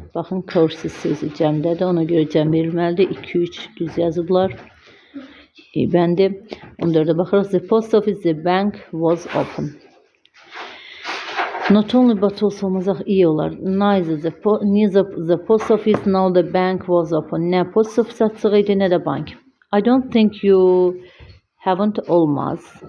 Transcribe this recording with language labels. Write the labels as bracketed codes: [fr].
[az] Baxın, courses sözü cəmdədir. Ona görə cəm verilməlidir. 2-3 düz yazıblar. Bəndi. 14'e baxırıq. [en] The post office, the bank was open. Not only but also [az] olmazaq iyi olar. [en] Neither the post office nor the bank was open. [az] Nə post office açıq idi, nə də bank. [en] I don't think you haven't olmaz.